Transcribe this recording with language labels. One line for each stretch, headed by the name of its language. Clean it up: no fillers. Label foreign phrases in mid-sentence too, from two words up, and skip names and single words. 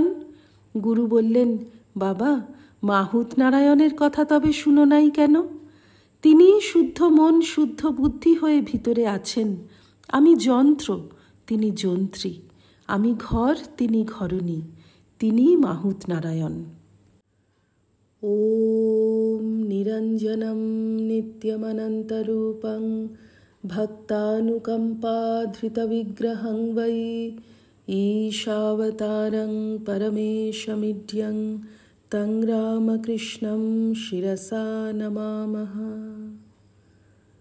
Bangla: গুরু বললেন, বাবা, মাহুত নারায়ণের কথা তবে শুনো নাই কেন? তিনি শুদ্ধ মন শুদ্ধ বুদ্ধি হয়ে ভিতরে আছেন। আমি যন্ত্র, তিনি যন্ত্রী। আমি ঘর, তিনি ঘরণী। তিনিই মাহুত নারায়ণ।
Sanskrit: ॐ निरञ्जनं नित्यमनन्तरूपं भक्तानुकम्पाधृतविग्रहं वै ईशावतारं परमेशमिड्यं तं रामकृष्णं शिरसा नमामः।